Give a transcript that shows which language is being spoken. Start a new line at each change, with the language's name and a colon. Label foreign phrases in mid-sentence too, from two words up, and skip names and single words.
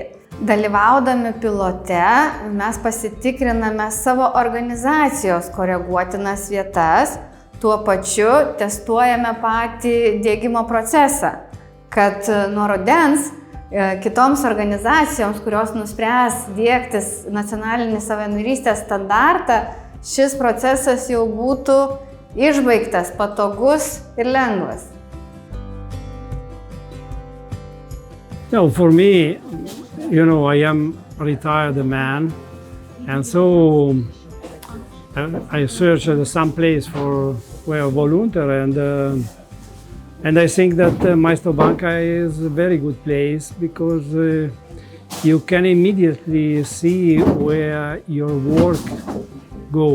Lithuanian: Dalyvaudami pilote mes pasitikriname savo organizacijos koreguotinas vietas, tuo pačiu testuojame patį diegimo procesą, kad nuo rudens kitoms organizacijoms, kurios nuspręs diegtis nacionalinį savanorystės standartą, šis procesas jau būtų išbaigtas, patogus ir lengvas.
English: No, for me, I am a retired man, and so I searched some place for where I volunteer, and I think that Maestro Banca is a very good place because you can immediately see where your work go.